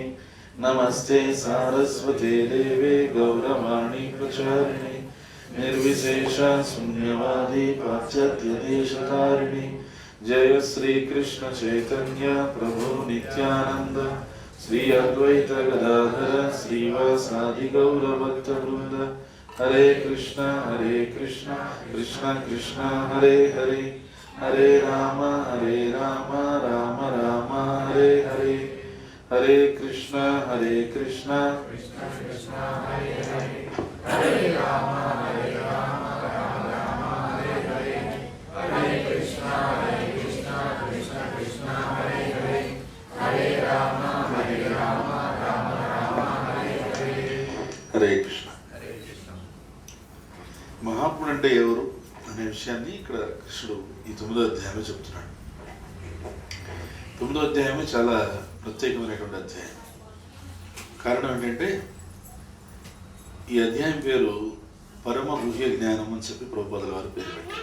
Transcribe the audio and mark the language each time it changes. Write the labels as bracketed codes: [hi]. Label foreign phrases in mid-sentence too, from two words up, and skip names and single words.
[sa] నమస్తే సారస్వతే దేవే గౌరవాణి ప్రచారిణి నిర్విశేష శూన్యవాది పాశ్చాత్య దేశతారిణి. జయ శ్రీ కృష్ణ చైతన్య ప్రభు నిత్యానంద శ్రీ అద్వైత గదాధర శ్రీవాసాది గౌరభక్త వృంద. హరే కృష్ణ కృష్ణ కృష్ణ హరే హరే, హరే రామ రామ రామ హరే హరే. హరే కృష్ణ కృష్ణ కృష్ణ హరే హరే, హరే రామ రామ రామ హరే హరే. హరే కృష్ణ కృష్ణ కృష్ణ హరే హరే, హరే రామ రామ రామ హరే హరే. హరే కృష్ణ. [te] మహాత్ముడు అంటే ఎవరు అనే విషయాన్ని ఇక్కడ కృష్ణుడు ఈ 9వ అధ్యాయంలో చెప్తున్నాడు. 9వ అధ్యాయమే చాలా ప్రత్యేకమైనటువంటి అధ్యాయం. కారణం ఏంటంటే ఈ అధ్యాయం పేరు పరమ గుహ్య జ్ఞానం అని చెప్పి ప్రభుపాదుల వారు పేరు పెట్టారు.